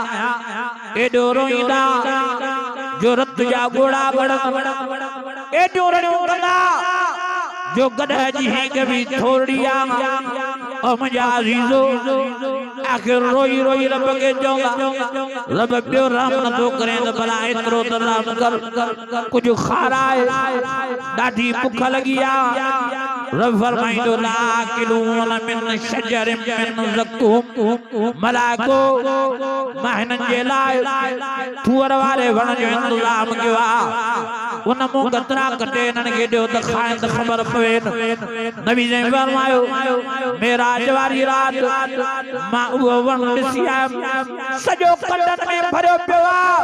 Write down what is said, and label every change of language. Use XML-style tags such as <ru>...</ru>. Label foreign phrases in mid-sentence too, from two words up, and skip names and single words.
<sd>एॾो रोईंदा जो रत जा ॻोड़ा ॻड़न एॾो रड़ियूं कंदा जो गॾह जी हिक बि थोड़ी आ ओ मुंहिंजा अज़ीज़ो आखिर रोई रोई रब के चवंदा रब ॿियो रहम नथो करे त भला एतिरो त रहम कर कुझु खाराए ॾाढी बुख लॻी आ। रब फरमाईंदो</sd> <ar>لآكلون من شجر من زقوم</ar> <sd>मलाइको मां हिननि जे लाइ थूअर वारे वण जो इंतज़ाम कयो आ उन मूं गतरा कटे हिननि खे ॾियो त खाइनि त ख़बर पवे नबी जन फरमायो मेराज वारी रात मां उहो वण ॾिसी आयुमि सॼो कटन में भरियो पियो आ।</sd>